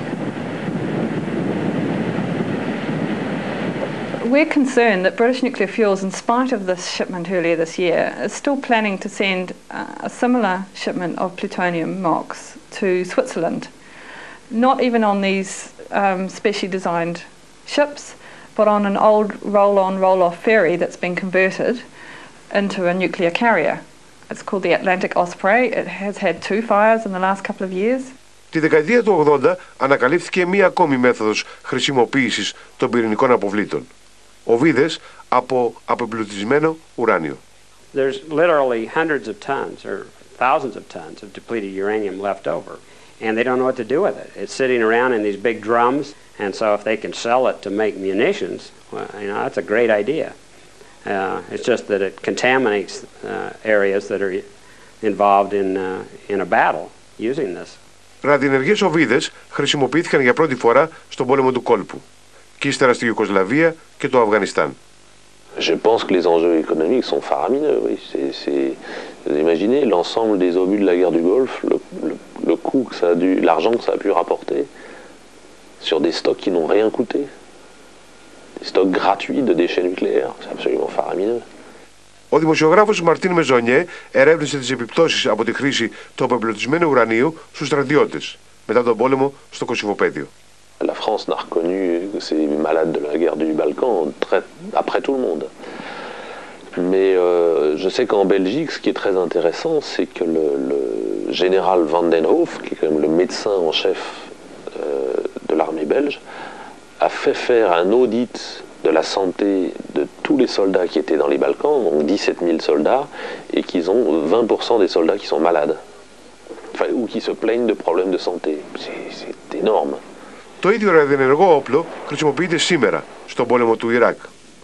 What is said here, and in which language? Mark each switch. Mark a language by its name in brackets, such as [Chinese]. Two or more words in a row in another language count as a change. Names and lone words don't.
[English] We're concerned that British Nuclear Fuels, in spite of this shipment earlier this year, is still planning to send a similar shipment of plutonium MOX to Switzerland. Not even on these specially designed ships, but on an old roll-on, roll-off ferry that's been converted into a nuclear carrier. It's called the Atlantic Osprey. It has had 2 fires in the last couple of years. [Greek] Τη δεκαετία του 80 ανακαλύφθηκε μία ακόμη μέθοδος χρησιμοποίησης των πυρηνικών αποβλήτων. Οβίδες από απεμπλουτισμένο ουράνιο. [English] There's literally hundreds of tons or thousands of tons of depleted uranium left over, and they don't know what to do with it. It's sitting around in these big drums, and so if they can sell it to make munitions, well, you know, that's a great idea. It's just that it contaminates areas that are involved in a battle using this. [Greek] Ραδιενεργές οβίδες χρησιμοποιήθηκαν για πρώτη φορά στον πόλεμο του κόλπου και ύστερα στη Ιουγκοσλαβία και το Αφγανιστάν. [French] Je pense que les enjeux économiques sont faramineux. Oui. Vous imaginez l'ensemble des obus de la guerre du Golfe, le coût que ça a dû, l'argent que ça a pu rapporter sur des stocks qui n'ont rien coûté, des stocks gratuits de déchets nucléaires, c'est absolument faramineux. [Greek] Ο δημοσιογράφος Μαρτίν Μεζονιέ ερεύνησε τις επιπτώσεις από τη χρήση του απεμπλουτισμένου ουρανίου στους στρατιώτες μετά τον πόλεμο στο Κωσυφοπαίδιο. [French] La France n'a reconnu ces malades de la guerre du Balkan après tout le monde. Mais je sais qu'en Belgique, ce qui est très intéressant, c'est que le général Van den Hoof, qui est quand même le médecin en chef de l'armée belge, a fait faire un audit de la santé de tous les soldats qui étaient dans les Balkans, donc 17 000 soldats, et qu'ils ont 20% des soldats qui sont malades, enfin, ou qui se plaignent de problèmes de santé. C'est énorme. [Greek] Το ίδιο ραδιενεργό όπλο χρησιμοποιείται σήμερα στον πόλεμο του Ιράκ.